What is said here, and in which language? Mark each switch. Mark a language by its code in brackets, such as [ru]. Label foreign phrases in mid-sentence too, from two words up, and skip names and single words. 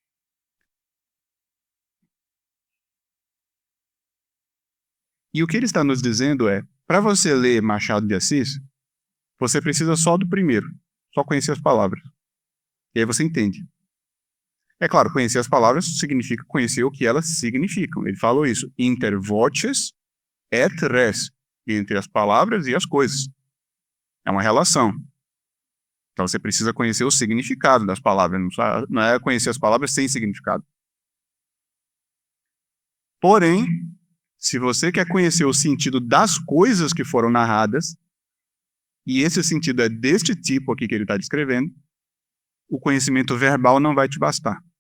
[pt] E o que ele está nos dizendo é, para você ler Machado de Assis, você precisa só do primeiro, só conhecer as palavras. E aí você entende. É claro, conhecer as palavras significa conhecer o que elas significam. Ele falou isso, [la] inter voces et res, [pt] entre as palavras e as coisas. É uma relação. Então você precisa conhecer o significado das palavras, não é conhecer as palavras sem significado. Porém, se você quer conhecer o sentido das coisas que foram narradas, e esse sentido é deste tipo aqui que ele está descrevendo, o conhecimento verbal não vai te bastar.